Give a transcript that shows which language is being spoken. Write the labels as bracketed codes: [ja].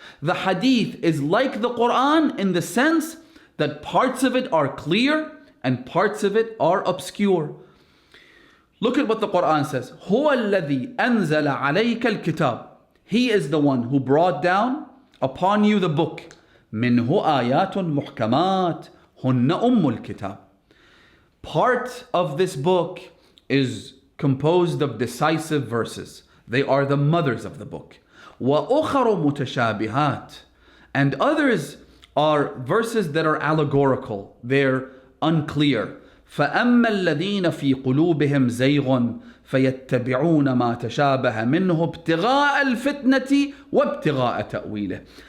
[en] The hadith is like the Quran in the sense that parts of it are clear and parts of it are obscure. Look at what the Quran says. [ar] هُوَ الَّذِي أَنزَلَ عَلَيْكَ الْكِتَابِ. [en] He is the one who brought down upon you the book. [ar] مِنْهُ آيَاتٌ مُحْكَمَاتٌ هُنَّ أُمُّ الْكِتَابِ. [en] Part of this book is composed of decisive verses. They are the mothers of the book. [ar] وَأُخَرُ مُتَشَابِهَاتٍ. [en] And others are verses that are allegorical. They're unclear. [ar] فَأَمَّا الَّذِينَ فِي قُلُوبِهِمْ زَيْغٌ فَيَتَّبِعُونَ مَا تَشَابَهَ مِنْهُ ابْتِغَاءَ الْفِتْنَةِ وَابْتِغَاءَ تَأْوِيلِهِ.